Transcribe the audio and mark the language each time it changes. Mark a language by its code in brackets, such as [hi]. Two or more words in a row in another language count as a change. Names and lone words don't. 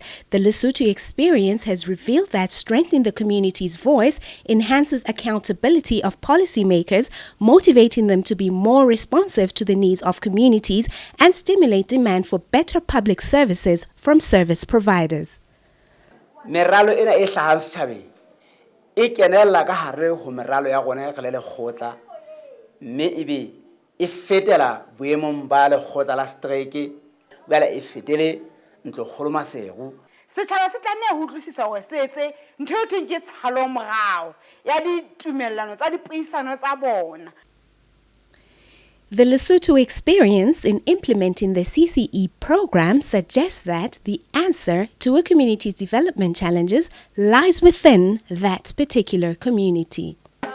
[en] The Lesotho experience has revealed that strengthening the community's voice enhances accountability of policymakers, motivating them to be more responsive to the needs of communities and stimulate demand for better public services from service providers. [st] Meralo ena e hlahang setjhabeng e kenella ka hare ho meralo ya rona ya le lekgotla mme ebe e fetela boemong ba lekgotla la strike bala e fetele ntlo kgolo masego. Setjhaba se tlameha ho utlwisisa hore se etse ntho e thweng ke tshalo morao ya ditumellano tsa dipuisano tsa bona. [en] The Lesotho experience in implementing the CCE program suggests that the answer to a community's development challenges lies within that particular community.